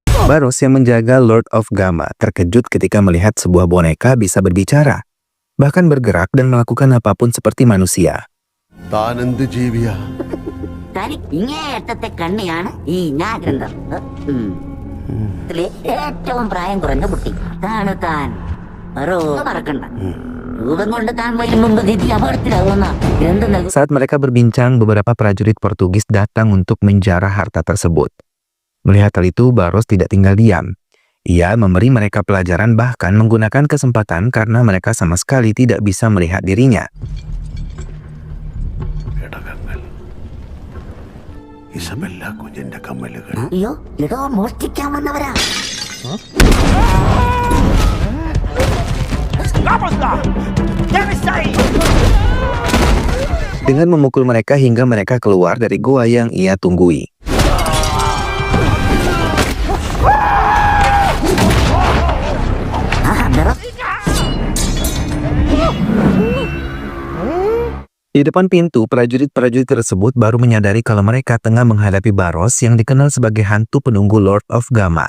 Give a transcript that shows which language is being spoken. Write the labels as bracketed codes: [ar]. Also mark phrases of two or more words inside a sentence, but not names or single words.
[id] Baros yang menjaga Lord of Gamma terkejut ketika melihat sebuah boneka bisa berbicara, bahkan bergerak dan melakukan apapun seperti manusia. [ml] താനെന്ത് ജീവിയാ? തനിക്ക് ഇങ്ങേയറ്റത്തെ കണ്ണിയാണ് ഈ നാഗന്ധം. ഇതിലെ ഏറ്റവും പ്രായം കുറഞ്ഞ കുട്ടി അതാണ് താൻ. മറക്കണ്ട, രൂപം കൊണ്ട് താൻ വരും മുമ്പ് നിധി അപകടത്തിലാവുന്ന ഗ്രന്ഥ. [id] Saat mereka berbincang, beberapa prajurit Portugis datang untuk menjarah harta tersebut. Melihat hal itu, Baros tidak tinggal diam. Ia memberi mereka pelajaran, bahkan menggunakan kesempatan karena mereka sama sekali tidak bisa melihat dirinya. [ml] അയ്യോ, ഇതോ മോഷ്ടിക്കാൻ വന്നവരാ. [id] Dengan memukul mereka hingga mereka keluar dari gua yang ia tunggui. Di depan pintu, prajurit-prajurit tersebut baru menyadari kalau mereka tengah menghadapi Baros yang dikenal sebagai hantu penunggu Lord of Gamma.